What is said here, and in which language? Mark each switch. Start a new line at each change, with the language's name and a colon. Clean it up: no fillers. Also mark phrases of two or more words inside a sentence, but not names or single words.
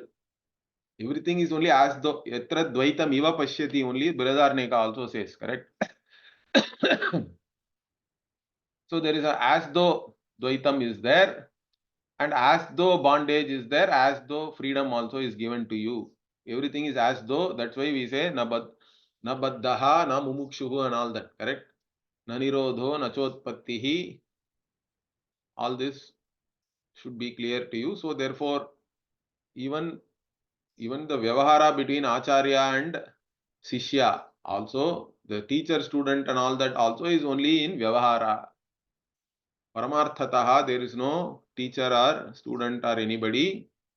English: Everything is only as though
Sanskrit: Yatra Dvaitam Iva Pashyati
English: only, Brihadaranyaka also says, correct? So there is a as though Dvaitam is there, and as though bondage is there, as though freedom also is given to you. Everything is as though, that's why we say
Sanskrit: na baddhaha, na mumukshuhu
English: and all that, correct?
Sanskrit: Na nirodho, na chotpattihi.
English: All this should be clear to you. So therefore, even the Vyavahara between Acharya and Sishya, also the teacher, student and all that also is only in Vyavahara. Paramarthataha, there is no teacher or student or anybody.